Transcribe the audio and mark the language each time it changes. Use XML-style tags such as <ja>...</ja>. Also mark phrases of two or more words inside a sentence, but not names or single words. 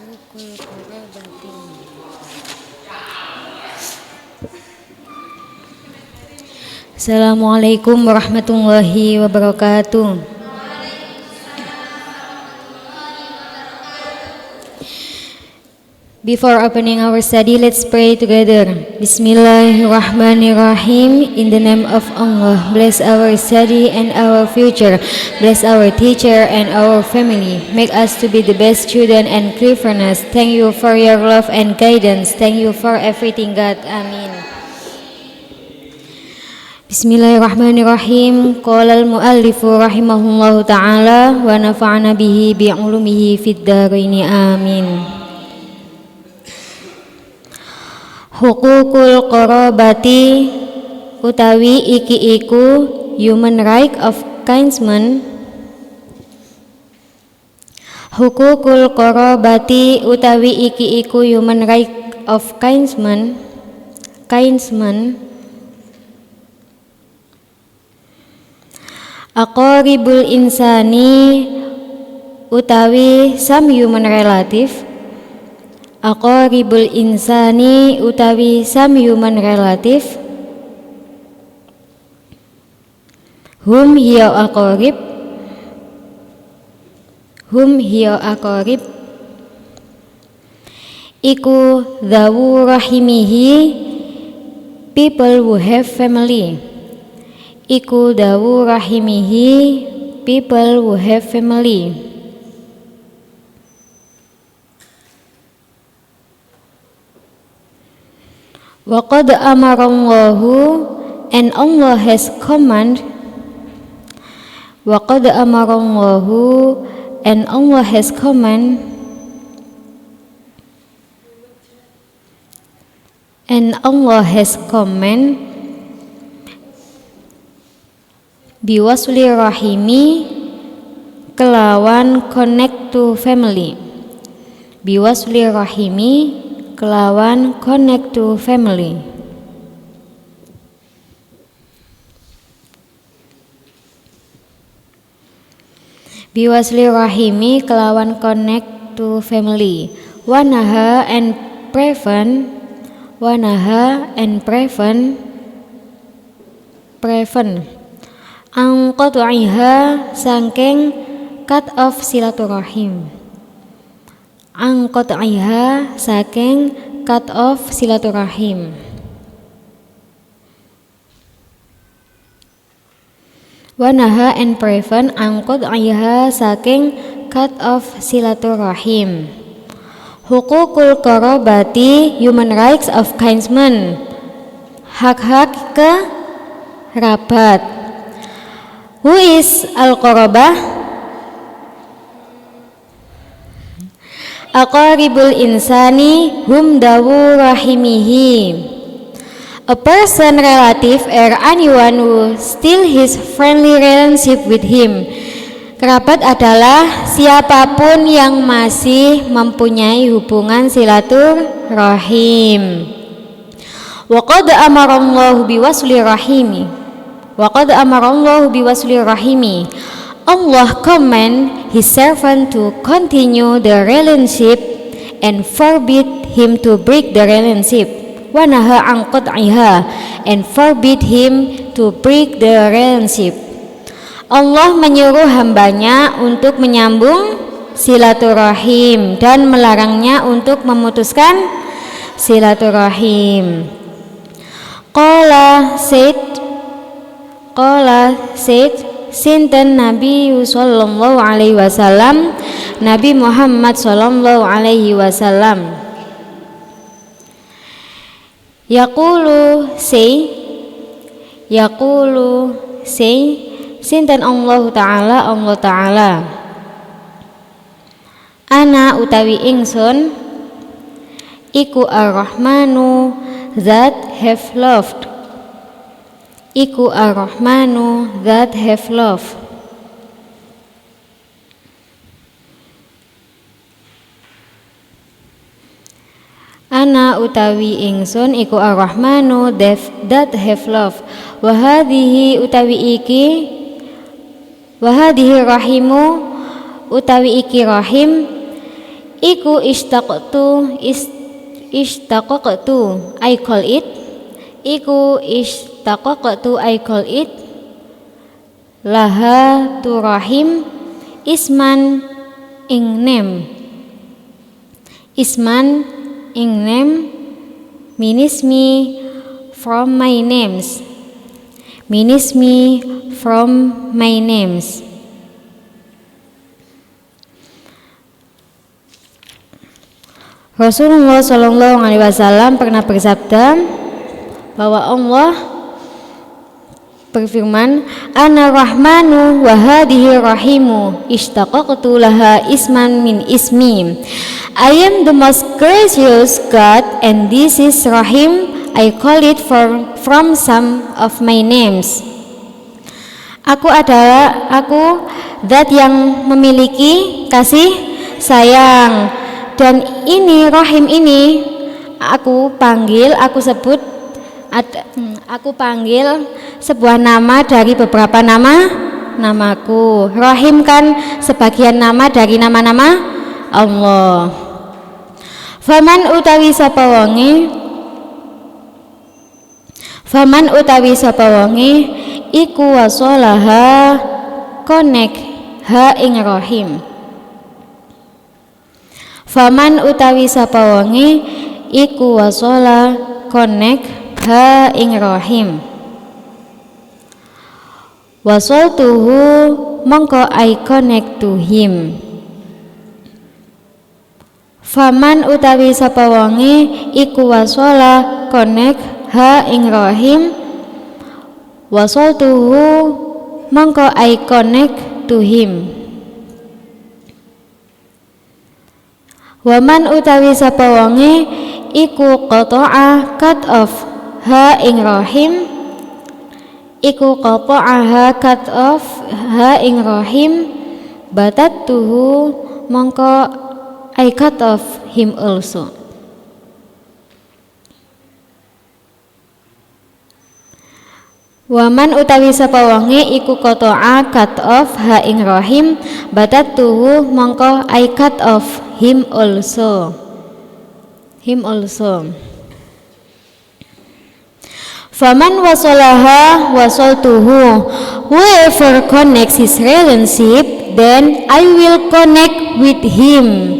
<ar>حقوق القرابة. السلام عليكم ورحمة الله وبركاته.</ar> <en>Before opening our study, let's pray together. Bismillahirrahmanirrahim. In the name of Allah, bless our study and our future. Bless our teacher and our family. Make us to be the best student and cleverness. Thank you for your love and guidance. Thank you for everything, God. Amin.</en> <ar>Bismillahirrahmanirrahim. قال المؤلف رحمه الله تعالى ونفعنا به بعلومه في الدارين. آمين. حقوق القرابة</ar> <jv>utawi iki iku</jv> <en>human right of kinsman.</en> <ar>حقوق القرابة</ar> <jv>utawi iki iku</jv> <en>human right of kinsman.</en> <ar>أقارب الإنسان</ar> <en>utawi some human relative.</en> <ar>أقارب الإنسان</ar> <en>utawi some human relative.</en> <ar>هم هي أقارب. Iku ذوو رحمه,</ar> <en>people who have family.</en> <ar>Iku ذوو رحمه,</ar> <en>people who have family.</en> <ar>وقد أمر الله,</ar> <en>and Allah has commanded.</en> <ar>وقد أمر الله,</ar> <en>and Allah has commanded. And Allah has commanded</en> <ar>بوصل الرحم,</ar> <en>kelawan connect to family.</en> <ar>بوصل الرحم,</ar> <en>kelawan connect to family.</en> <ar>بوصل الرحم,</ar> <en>kelawan connect to family. Wanaha and prevent. Angqatu'iha, sangking cut off silaturahim. Angqatu'iha, saking cut off silaturahim. Wanaha and prevent angqatu'iha, saking cut off silaturahim.</en> <ar>حقوق القرابة,</ar> <en>human rights of kinsmen.</en> <id>Hak-hak kerabat.</id> <en>Who is al-qorobah?</en> <ar>أقارب الإنسان هم ذوو رحمه,</ar> <en>a person, relative, or anyone who still his friendly relationship with him.</en> <id>Kerabat adalah siapapun yang masih mempunyai hubungan silaturahim.</id> <ar>وقد أمر الله بوصل الرحم. وقد أمر الله بوصل الرحم.</ar> <en>Allah command his servant to continue the relationship and forbid him to break the relationship.</en> <ar>ونهى عن قطعها,</ar> <en>and forbid him to break the relationship.</en> <id>Allah menyuruh hambanya untuk menyambung silaturahim dan melarangnya untuk memutuskan silaturahim.</id> <ar>Qala said sinten Nabi صلى الله عليه وسلم, Nabi Muhammad صلى الله عليه وسلم. Yaqulu say sinten Allah Ta'ala.</ar> <jv>Ana utawi ingsun iku ar-Rahmanu</jv> <en>that have loved. Iku ar-Rahmanu that have loved.</en> <jv>Ana utawi ingsun iku ar-Rahmanu</jv> <en>that have loved.</en> <ar>Wahadihi</ar> <jv>utawi iki,</jv> <ar>وهذه الرحم</ar> <jv>utawi iki</jv> <ar>rahim, iku ishtaqaqtu</ar> <en>I call it,</en> <ar>iku ishtaqaqtu</ar> <en>I call it,</en> <ar>لها الرحم، اسما</ar> <en>ing name, isman ing name, means me from my names, means me from my names.</en> <id>Rasulullah Shallallahu Alaihi Wasallam pernah bersabda bahwa Allah berfirman,</id> <ar>أنا الرحمن وهذه الرحم اشتققت لها اسما من اسمي.</ar> <en>I am the most gracious God and this is Rahim. I call it from some of my names.</en> <id>Aku zat yang memiliki kasih sayang, dan ini Rahim ini aku panggil sebuah nama dari beberapa namaku. Rahim kan sebagian nama dari nama-nama Allah.</id> <jv>Faman utawi sapa wonge iku wasolaha konek ha ing Rahim. Faman utawi sapa wonge iku wasola konek ha ing Rahim.</jv> <en>Wasoltuhu mongko I connect to him.</en> <jv>Faman utawi sapa wonge iku wasola connect ha ing Rahim.</jv> <en>Wasoltuhu mongko I connect to him.</en> <jv>Waman utawi sapa wonge iku qata'a</jv> <en>cut off</en> <jv>ha ing Rahim, iku qata'a</jv> <en>cut off</en> <jv>ha ing Rahim, batattuhu mongko</jv> <en>I cut off him also.</en> <jv>Waman utawi sapa wonge iku qata'a</jv> <en>cut off</en> <jv>ha ing Rahim, batattuhu mongko</jv> <en>I cut off him also.</en> <ar>فمن وصلها وصلته,</ar> <en>whoever connects his relationship, then I will connect with him.</en>